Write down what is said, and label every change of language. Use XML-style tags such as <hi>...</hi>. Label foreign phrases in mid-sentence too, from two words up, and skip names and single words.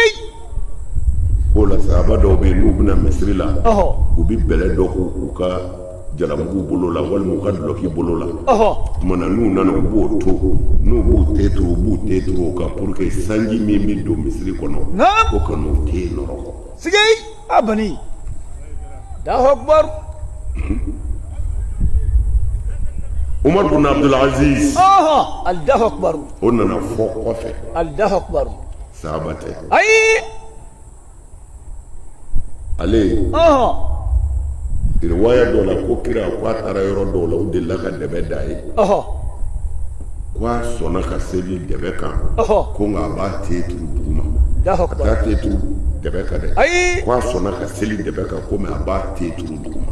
<bm>o la sahaba dɔw bɛ yen n'u bɛna misiri la u bi bɛlɛ dɔ k'u ka jalamugu bolo la walima u ka dulɔki bolo la tuma na n'u nana u b'o to n'u b'u te turu u b'u te turu o kan</bm> <fr>pour que</fr> <bm>sanji min bɛ don misiri kɔnɔ o ka n'o te nɔrɔ sigi a bani</bm> <ar>Allahu akbar</ar> <bm>Umar bin Abdul Aziz</bm> <ar>Allahu akbar</ar> <bm>o nana fɔ kɔfɛ</bm> <ar>Allahu akbar</ar> <bm>sahaba tɛ ayi ale riwaya dɔ la ko kira ko a taara yɔrɔ dɔw la u delila ka dɛbɛ da ye ko a sɔnna ka seli dɛbɛ kan ko nka a b'a te turu duguma a t'a te turu dɛbɛ kan dɛ ko a sɔnna ka seli dɛbɛ kan ko mɛ a b'a te turu duguma</bm>